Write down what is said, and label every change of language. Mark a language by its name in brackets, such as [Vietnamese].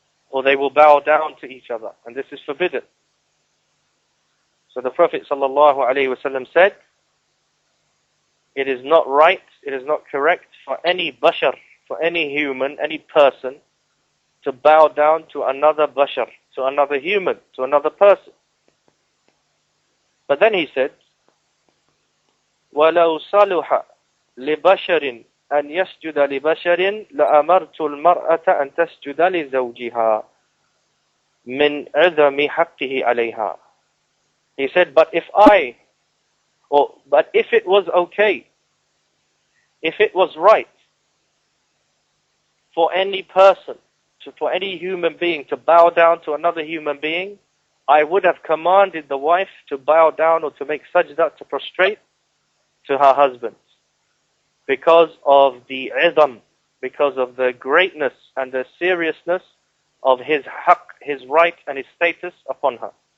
[English] Or they will bow down to each other, and this is forbidden. So the Prophet ﷺ said, it is not right, it is not correct for any bashar, for any human, any person, to bow down to another bashar, to another human, to another person. But then he said, [Arabic] وَلَوْ صَلُحَ لِبَشَرٍ أَنْ يَسْجُدَ لِبَشَرٍ لَأَمَرْتُ الْمَرْأَةَ أَنْ تَسْجُدَ لِزَوْجِهَا مِنْ عِظَمِ حَقِّهِ عَلَيْهَا. [English] He said, but if it was okay, if it was right for any person, for any human being to bow down to another human being, I would have commanded the wife to bow down or to make sajda, to prostrate to her husband, because of the idam, because of the greatness and the seriousness of his haqq, his right and his status upon her.